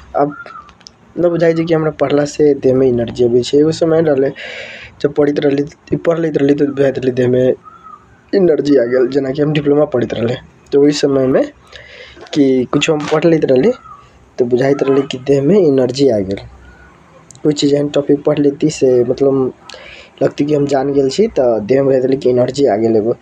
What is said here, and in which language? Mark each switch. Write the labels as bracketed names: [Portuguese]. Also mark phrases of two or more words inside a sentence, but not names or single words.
[Maithili] अब न बुझाइ छै कि हमरा पढ़ला से देह में एनर्जी आबै छै। एगो समय रहले जब पढ़ लैत रहली त बुझाइत रहले देह में एनर्जी आ गेल। जेना कि हम डिप्लोमा पढ़ैत रहले तो ओहि समय में कि कुछो हम पढ़ लैत रहली तो बुझाइत रहले कि देह में एनर्जी आ गेल। कोई चीज एहन टॉपिक पढ़ लेती से मतलब लगती कि हम जान गेल छी त देह में बुझाइत रहले कि एनर्जी आ गेल एगो।